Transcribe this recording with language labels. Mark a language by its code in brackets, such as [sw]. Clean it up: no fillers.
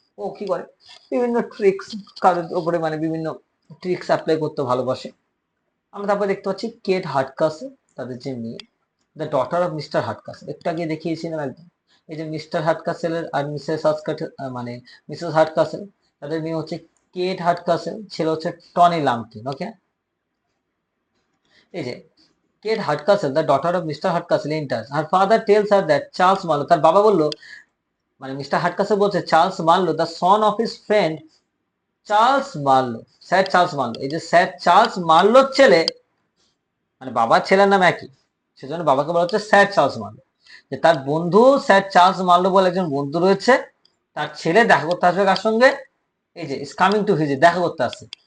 [bn] ও কি করে, বিভিন্ন ট্রিক্স কারোর উপরে, মানে বিভিন্ন ট্রিক্স অ্যাপ্লাই করতে ভালোবাসে। আমরা তারপরে দেখতে পাচ্ছি কেট হার্টকাসেল, তাদের যে মেয়ে, [en] the daughter of Mr Hardcastle, [bn] একটু আগে দেখিয়েছিলাম একদম। এই যে মিস্টার হার্টকাসেলের আর মিসেস হার্টকাসেল, মানে মিসেস হার্টকাসেল, তাদের মেয়ে হচ্ছে কেট হার্টকাসেল, ছেলে হচ্ছে টনি লামকিন। [en] okay, [bn] এই যে [en] Kate Hardcastle, the daughter of Mr. Hardcastle, enters. Her father tells her that Charles Marlowe, [bn] তার বাবা বললো, মানে মিস্টার হার্টকাসেল বলছে, Charles Marlowe, [en] the son of his friend Charles Marlow, [bn] sir Charles Marlowe, এই যে স্যার চার্লস মার্লোর ছেলে, মানে বাবার ছেলের নাম একই, সেজন্য বাবাকে বলা হচ্ছে স্যার চার্লস মার্লো, যে তার বন্ধু স্যার চার্লস মার্লো বলে একজন বন্ধু রয়েছে, তার ছেলে দেখা করতে আসবে কার সঙ্গে, এই যে [en] is coming to visit, [bn] দেখা করতে আসছে।